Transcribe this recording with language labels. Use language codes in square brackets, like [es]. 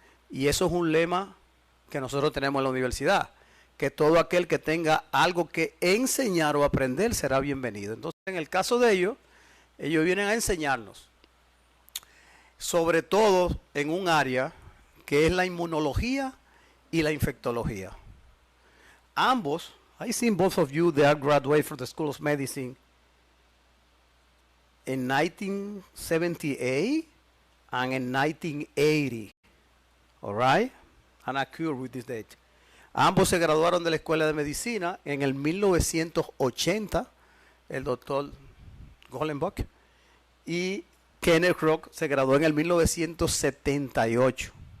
[es] Y eso es un lema que nosotros tenemos en la universidad, que todo aquel que tenga algo que enseñar o aprender será bienvenido. Entonces, en el caso de ellos vienen a enseñarnos, sobre todo en un área que es la inmunología y la infectología. Ambos, [en] I seen both of you, they are graduated from the School of Medicine in 1978 and in 1980. All right? I'm accurate with this date. [es] Ambos se graduaron de la Escuela de Medicina en el 1980, el doctor Golenbock, y Kenneth Rock se graduó en el 1978.